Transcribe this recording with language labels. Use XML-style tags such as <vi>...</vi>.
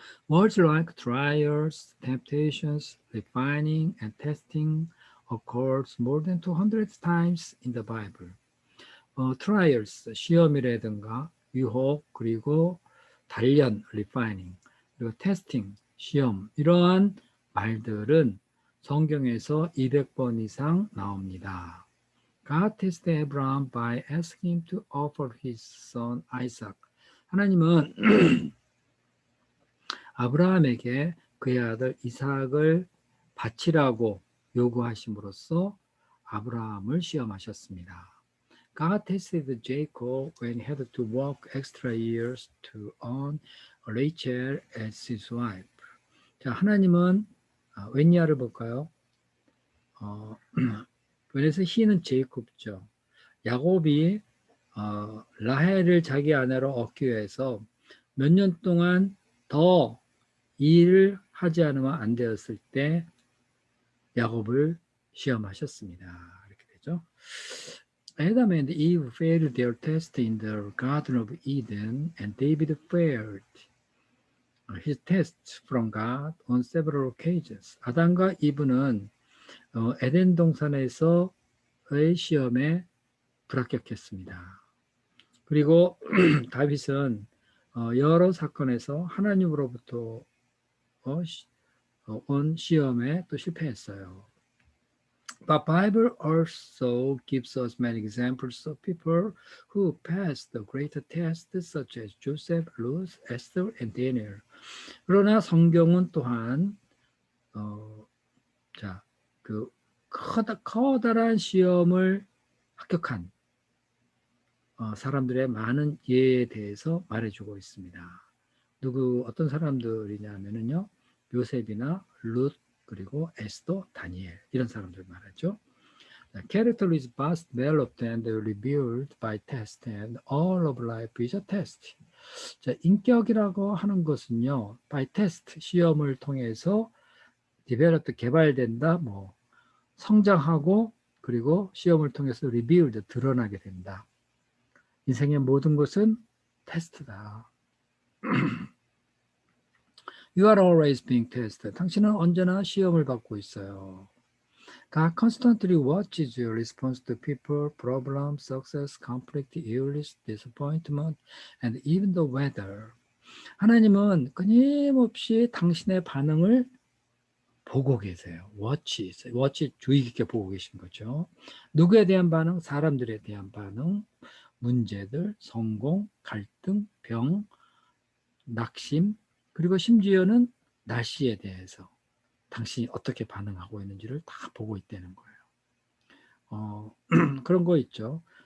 <en>Words like trials, temptations, refining, and testing occurs more than 200 times in the Bible.</en> <ko>trials, 시험이라든가 유혹, 그리고 단련, refining, 그리고 testing, 시험, 이러한 말들은 성경에서 200번 이상 나옵니다.</ko> <en>God tested Abraham by asking him to offer his son Isaac.</en> <ko>하나님은 아브라함에게 그의 아들 이삭을 바치라고 요구하심으로써 아브라함을 시험하셨습니다.</ko> <en>God tested Jacob when he had to work extra years to earn Rachel as his wife.</en> <ko>자, 하나님은 웬야를 볼까요? 그래서 he는 제이콥죠. 야곱이 라헬을 자기 아내로 얻기 위해서 몇 년 동안 더 일을 하지 않으면 안 되었을 때 야곱을 시험하셨습니다. 이렇게 되죠.</ko> <en>Adam and Eve failed their test in the Garden of Eden, and David failed his test from God on several occasions.</en> <ko>아담과 이브는 에덴 동산에서의 시험에 불합격했습니다. 그리고 다윗은 여러 사건에서 하나님으로부터 온 시험에 또 실패했어요.</ko> <en>But Bible also gives us many examples of people who passed the greater tests such as Joseph, Ruth, Esther, and Daniel.</en> <ko>그러나 성경은 또한 그 커다란 시험을 합격한 사람들의 많은 예에 대해서 말해주고 있습니다. 어떤 사람들이냐면요, 요셉이나 룻, 그리고 에스더, 다니엘 이런 사람들 말하죠.</ko> <en>Character is both developed and revealed by test, and all of life is a test.</en> <ko>자, 인격이라고 하는 것은요,</ko> <en>by test,</en> <ko>시험을 통해서 developed, 개발된다, 성장하고, 그리고 시험을 통해서 revealed, 드러나게 된다. 인생의 모든 것은 테스트다.</ko> <en>You are always being tested.</en> <ko>당신은 언제나 시험을 받고 있어요.</ko> <en>God constantly watches your response to people, problems, success, conflict, illness, disappointment, and even the weather.</en> <ko>하나님은 끊임없이 당신의 반응을 보고 계세요. watch, 주의 깊게 보고 계신 거죠. 누구에 대한 반응? 사람들에 대한 반응, 문제들, 성공, 갈등, 병, 낙심, 그리고 심지어는 날씨에 대해서 당신이 어떻게 반응하고 있는지를 다 보고 있다는 거예요. 그런 거 있죠.</ko>